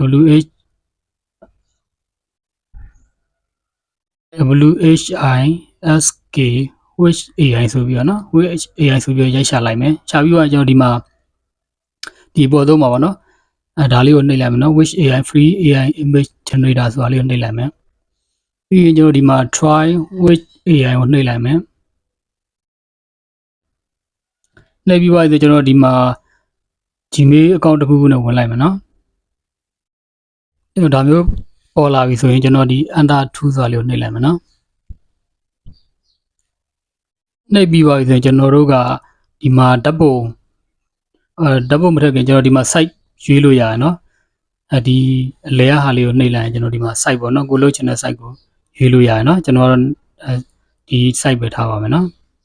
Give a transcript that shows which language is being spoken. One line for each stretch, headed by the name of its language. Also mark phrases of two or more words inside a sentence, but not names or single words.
Burmese: WHISK Whisk AI ဆိုပြီးတော့နော် Whisk AI ဆိုပြီးရိုက်ရှာလိုက်မယ်ရှာပြီးတော့ကျွန်တော်ဒီမှာဒီပေါ်သုံးပါပါနော်ဒါလေးကိုနှိပ်လိုက်မယ်နော် Whisk AI
English: free AI image generator
Burmese: ဆိုတာလေးကိုနှိပ်လိုက်မယ်ပြီးရင်ကျွန်တော်ဒီမှာ try Whisk AI ကိုနှိပ်လိုက်မယ် နှိပ်ပြီးပါဆိုကျွန်တော်ဒီမှာ
English: Gmail account
Burmese: တစ်ခုခုနဲ့ဝင်လိုက်မယ်နော်ဒါမျိုးပေါ်လာပြီဆိုရင်ကျွန်တော်ဒီ
English: enter to
Burmese: ဆိုတာလေးကိုနှိပ်လိုက်မယ်နော် နှိပ်ပြီးပါပြီဆိုရင်ကျွန်တော်တို့ကဒီမှာဓာတ်ပုံမထည့်ခင်ကျွန်တော်ဒီမှာ site ရွေးလို့ရတယ်နော်ဒီအလဲဟာလေးကိုနှိပ်လိုက်ရင်ကျွန်တော်ဒီမှာ site ပေါ့နော်ကိုလုပ်ချင်တဲ့ site ကိုရွေးလို့ရတယ်နော်ကျွန်တော်ဒီ site ပဲထားပါမယ်နော်